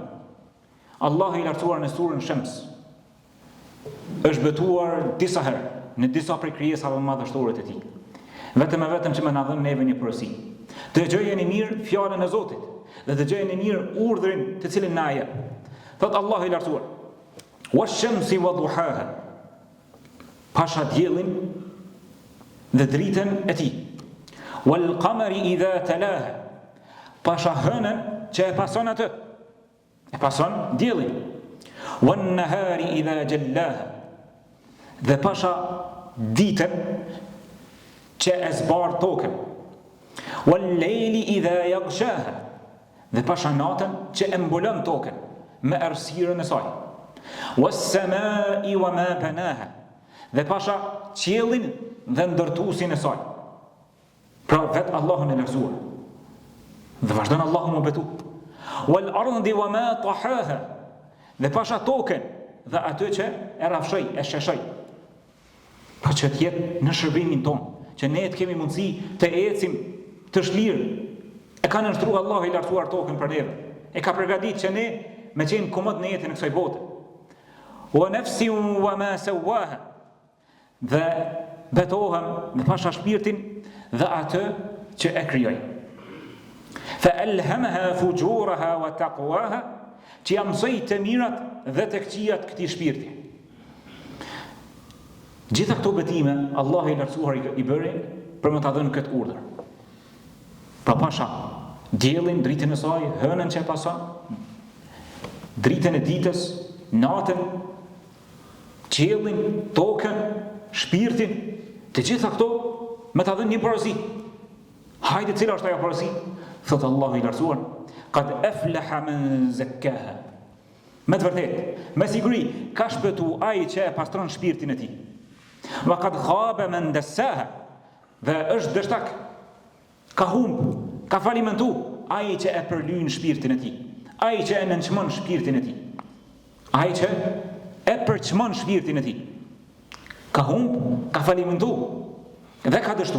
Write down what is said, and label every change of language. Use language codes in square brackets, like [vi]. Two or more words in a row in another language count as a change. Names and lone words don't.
[sq] Allahu i lartësuar në surën Shams është betuar disa herë në disa prej krijesave madhështore të Tij. Vetëm e vetëm që më na dhënë neve një porosi. Dëgjojeni mirë fjalën e Zotit dhe dëgjojeni mirë urdhrin të cilin na jep. Thot Allahu i lartësuar: [ar] "والشمس وضحاها", [sq] pasha diellin dhe dritën e tij. [ar] "والقمر إذا تلاها", [sq] pasha hënën që e pason atë, e pason diellin. [ar] "والنهار إذا جلاها", [sq] dhe pasha ditën që e zbar tokën. [ar] "والليل إذا يغشاها", [sq] dhe pasha natën që e mbulon tokën me errësirën e saj. [ar] "والسماء وما بناها", [sq] dhe pasha qiellin dhe ndërtuesin e saj. Pra vetë Allahun e lartësuar. Dhe vazhdon Allahu më betu. [ar] "والأرض وما طحاها", [sq] dhe pasha tokën dhe atë që e rrafshoi, e sheshoi. Pa që të jetë në shërbimin tonë, që ne të kemi mundësi të ecim të shlirë. E ka nënshtruar Allahu i lartësuar tokën për neve. E ka përgatitur që ne me qenë komod në jetën e kësaj bote. [ar] "ونفس وما سواها", [sq] dhe betohem me pasha shpirtin dhe atë që e krijoj. [ar] فألهمها فجورها وتقواها, [sq] që ja mësoi të mirat dhe të këqijat këtij shpirti. Gjitha këto betime Allah i lartësuar i bëri për më ta dhënë këtë urdhër. Pra pasha diellin, dritën e saj, hënën që e pason, dritën e ditës, natën, qiellin, tokën, shpirtin, të gjitha këto me ta dhënë një porosi. Hajde, cila është ajo porosi? Thot Allahu i lartësuar, [ar] قد أفلح من زكاها. [sq] Me të vërtetë, me siguri ka shpëtuar ai që e pastron shpirtin e tij. [ar] وقد خاب من دساها. [sq] Dhe është dështak, ka humb, ka falimentu ai që e përlyn shpirtin e tij, ai që e nënçmon shpirtin e tij, ai që e përçmon shpirtin e tij. Ka humb, ka falimentu dhe ka dështu.